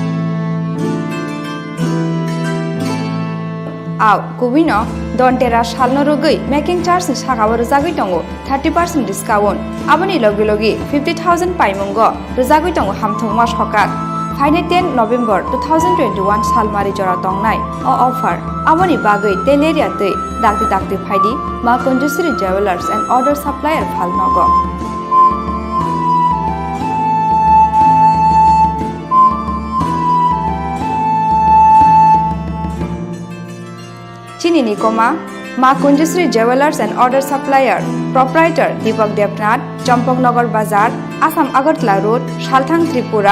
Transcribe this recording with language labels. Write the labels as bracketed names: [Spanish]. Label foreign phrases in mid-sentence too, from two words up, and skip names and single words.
[Turkic languages] आव कुबिनो दन्तेरा सालन रगै [English] making charge [Turkic languages] नि सागाव रुजागै दङ 30% डिस्काउन्ट आबनि लगे लगे 50,000 पाइमंग रुजागै दङ हामथंमा सकाक फाइने 10 नभेम्बर 2021 सालमारि जरा दंनाय अफार आमनि बागै तेलेरिया तै दाक्ति दाक्ति फाइदि मा कुंजश्री ज्वेलर्स एंड ऑर्डर सप्लायर फालनग चिनी खोमा मा कुंजश्री ज्वेलर्स एंड ऑर्डर सप्लायर प्रोप्राइटर दीपक देवनाथ, चम्पकनगर बाजार, आसाम अगरतला रोड, सालथांग त्रिपुरा।